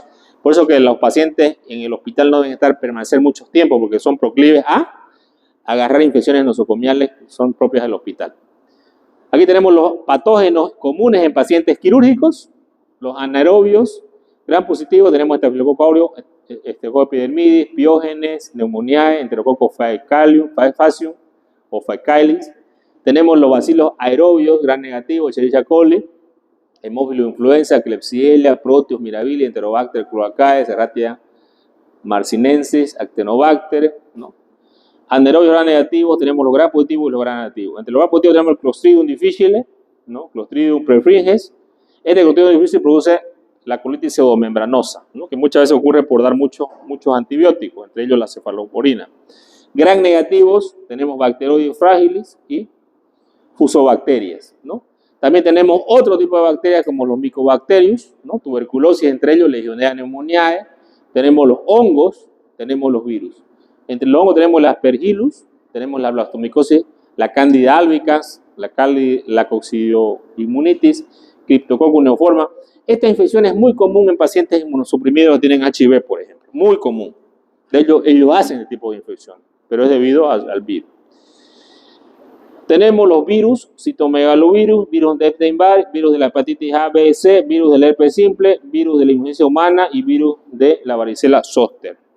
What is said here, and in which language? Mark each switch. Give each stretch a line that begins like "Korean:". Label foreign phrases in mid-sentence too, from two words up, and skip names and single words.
Spanish: Por eso que los pacientes en el hospital no deben permanecer mucho tiempo porque son proclives a agarrar infecciones nosocomiales que son propias del hospital. Aquí tenemos los patógenos comunes en pacientes quirúrgicos, los anaerobios, gram positivos, tenemos Staphylococcus aureus, Staphylococcus epidermidis, Piógenes, Pneumoniae, Enterococcus faecium o faecalis. Tenemos los bacilos aerobios, gram negativo, Escherichia coli, Haemophilus influenza, Klebsiella, Proteus mirabilis, Enterobacter cloacae, Serratia marcinensis, Actinobacter, ¿no? Anaerobios gram negativos, tenemos los gram positivos y los gram negativos. Entre los gram positivos tenemos el Clostridium difficile, ¿no? Clostridium perfringens. Este Clostridium difficile produce la colitis pseudomembranosa, ¿no? Que muchas veces ocurre por dar muchos antibióticos, entre ellos la cefalosporina. Gram negativos tenemos Bacteroides fragilis y fusobacterias, ¿no? También tenemos otro tipo de bacterias como los Mycobacterius, ¿no? Tuberculosis, entre ellos Legionella pneumoniae. Tenemos los hongos, tenemos los virus. Entre los hongos tenemos la Aspergillus, tenemos la blastomicosis, la Candida albicans, la Coccidioimunitis, Cryptococcus neoforma. Esta infección es muy común en pacientes inmunosuprimidos que tienen HIV, por ejemplo. Muy común. De hecho, ellos hacen este tipo de infección, pero es debido al virus. Tenemos los virus, citomegalovirus, virus de Epstein-Barr, virus de la hepatitis A, B, C, virus del herpes simple, virus de la inmunodeficiencia humana y virus de la varicela zoster.